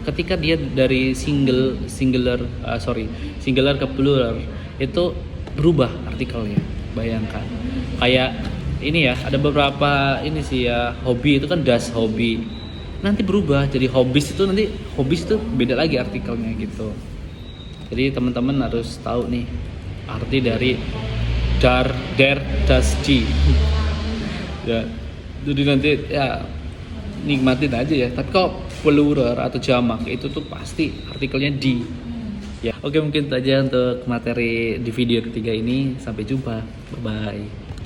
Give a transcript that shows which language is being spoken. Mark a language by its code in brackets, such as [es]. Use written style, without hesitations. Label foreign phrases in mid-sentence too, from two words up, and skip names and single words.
[id] Ketika dia dari singular ke plural itu berubah artikelnya. Bayangkan. Kayak ini ya, ada beberapa ini sih ya, hobi itu kan [de] das hobi. [id] Nanti berubah jadi hobis itu beda lagi artikelnya gitu. Jadi teman-teman harus tahu nih arti dari [de] der, das, die. [id] Ya, jadi nanti ya nikmatin aja ya. Tapi kalau plural atau jamak itu tuh pasti artikelnya di. Ya, oke mungkin itu aja untuk materi di video ketiga ini. Sampai jumpa. Bye bye.